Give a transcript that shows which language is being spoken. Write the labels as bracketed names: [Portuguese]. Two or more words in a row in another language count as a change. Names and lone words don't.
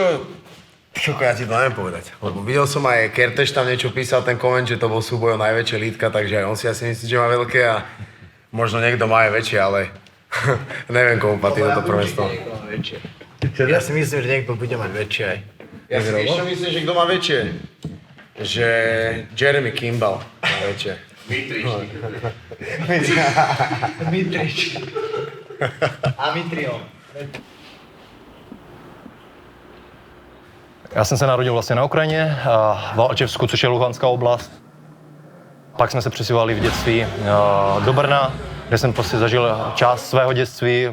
[Slovak] Tyko, ja ti to neviem povedať, lebo videl som aj Kerteš tam niečo písal, ten koment, že to bol súboj o najväčšie lítka, takže aj on si asi myslí, že má veľké a možno niekto má aj väčšie, ale neviem, komu patrí toto prvenstvo. Ja si myslím, že niekto bude mať väčšie aj. Ja si ešte myslím, že kto má väčšie? Že Jeremy Kimball má väčšie. Mitrič. A Mitrion. [Czech] Já jsem se narodil vlastně na Ukrajině, v Alčevsku, což je Luhanská oblast. Pak jsme se přestěhovali v dětství do Brna, kde jsem prostě zažil část svého dětství.